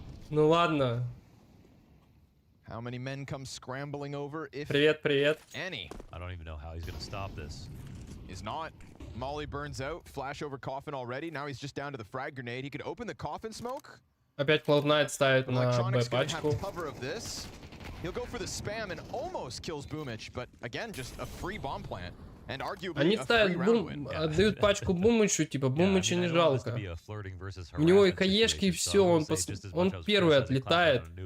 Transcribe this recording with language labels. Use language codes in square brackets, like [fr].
[ru] Ну ладно. [en] How many men come scrambling over if [ru] Привет. [en] Any. I don't even know how he's gonna stop this. He's not. Molly burns out. Flash over coffin already. Now he's just down to the frag grenade. He could open the coffin smoke. [ru] Опять Cloud9 ставит на Б-пачку. [en] He'll go for the spam and almost kills Boomich, but again, just a free bomb plant and arguably [ru] Они ставят отдают пачку Бумычу, типа Бумыча не жалко. У него и хаешки, и все, он первый отлетает.